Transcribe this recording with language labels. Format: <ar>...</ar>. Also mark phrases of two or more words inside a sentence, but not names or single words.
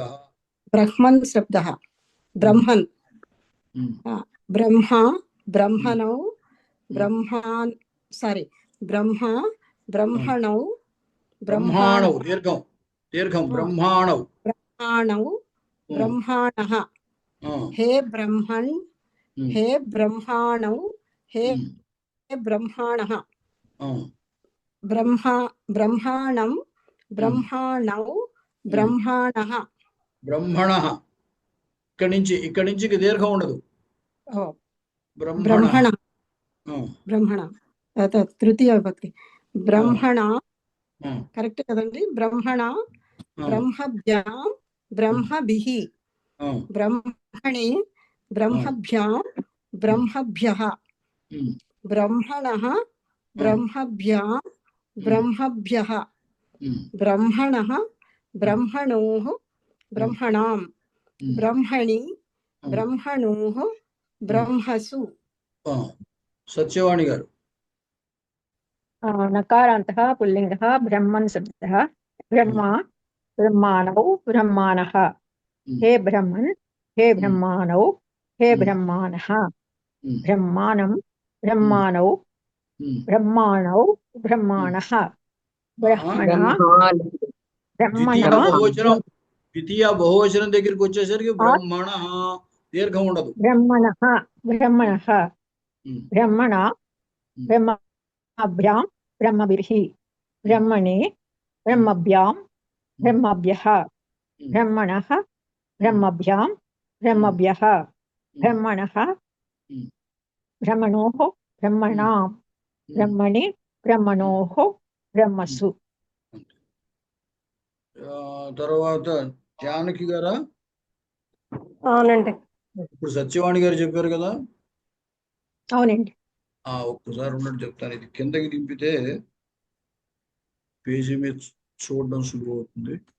<sa>బ్రహ్మన్ శబ్ద, బ్రహ్మన్ బ్రహ్మ బ్రహ్మణౌ బ్రహ్మాన్ బ్రహ్మ బ్రహ్మణౌ బ్రహ్మాణౌ దీర్ఘం దీర్ఘం బ్రహ్మాణౌ బ్రహ్మాణౌ బ్రహ్మాణః, హే బ్రహ్మణ్ हे ब्रह्माणौ हे ఉమ్, ब्रह्माणः ఆ, ब्रह्माणं ब्रह्माणौ ब्रह्माणः బ్రహ్మణ.</sa> <te>ఇక్కడి నుంచి ఇక దీర్ఘం ఉండదు. ओ</te> <sa>బ్రహ్మణ. ब्रह्मण ఆ, ब्रह्मण तृतीय विभक्ति ब्रह्मण ఆ,</sa> <te>కరెక్ట్ కదండీ ब्रह्मण ఆ,</te> <sa>ब्रह्मभ्यां ब्रह्मभिः ఆ, ब्रह्मणे ब्रह्मभ्यां ब्रह्मभ्यः ఉమ్, ब्रह्मणः ब्रह्मभ्यां ब्रह्मभ्यः ఉమ్, ब्रह्मणः ब्रह्मणोः ब्रह्मणां ఉమ్, ब्रह्मणि ఉమ్. ब्रह्मणोः ब्रह्मसु</sa> <te>ఆ, సత్యవాణి గారు.</te> <sa>नकारान्तः पुल्लिङ्गः ब्रह्मन् शब्दः ब्रह्मा ब्रह्माणौ ब्रह्माणः ఉమ్, हे ब्रह्मन् हे ब्रह्माणौ हे ब्रह्माणः ఉమ్, ब्रह्माणं ब्रह्माणौ ఉమ్. ब्रह्माणौ ब्रह्माणः ब्रह्मणा</sa> <te>ద్వితీయ</te> <sa>ब्रह्मणा</sa> <te>బహువచనం బహువచనం దగ్గరికి వచ్చేసరికి బ్రహ్మణ దీర్ఘం ఉండదు.</te> <sa>ब्रह्मणः ब्रह्मणः ఉమ్, ब्रह्मणा ब्रह्मभ्यां ब्रह्मभिः ब्रह्मणे ब्रह्मभ्यां ब्रह्मभ्यः ब्रह्मणः ब्रह्मभ्यां ब्रह्मभ्यः ब्रह्मणः ब्रह्मणोः ब्रह्मणां ब्रह्मणि ब्रह्मणोः ब्रह्मसु</sa> <te>ఆ, తర్వాత జానకి గారా. అవునండి. ఇప్పుడు సత్యవాణి గారు చెప్పారు కదా. అవునండి. ఒక్కసారి ఉన్నట్టు చెప్తాను. ఇది కిందకి దింపితే పేజీ మీద చూడడం సులువు అవుతుంది.</te>